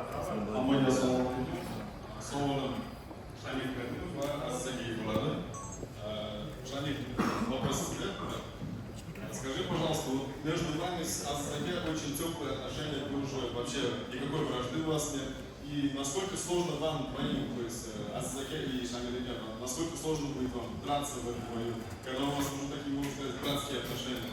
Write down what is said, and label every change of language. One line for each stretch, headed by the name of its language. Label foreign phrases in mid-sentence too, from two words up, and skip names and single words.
Uzbek: Hammaga assalomu alaykum. Savolim Shamil Karimov va Azizaga bo'ladi. Shamil, вопрос sizga.
Russian: Скажи, пожалуйста, вот между вами с Азизаге очень теплые отношения, вы уже вообще никакой вражды у вас нет. И насколько сложно вам двоим, то есть Азизаге и Шамиле, насколько сложно будет вам драться в этом бою, когда у вас уже такие, можно сказать, братские отношения?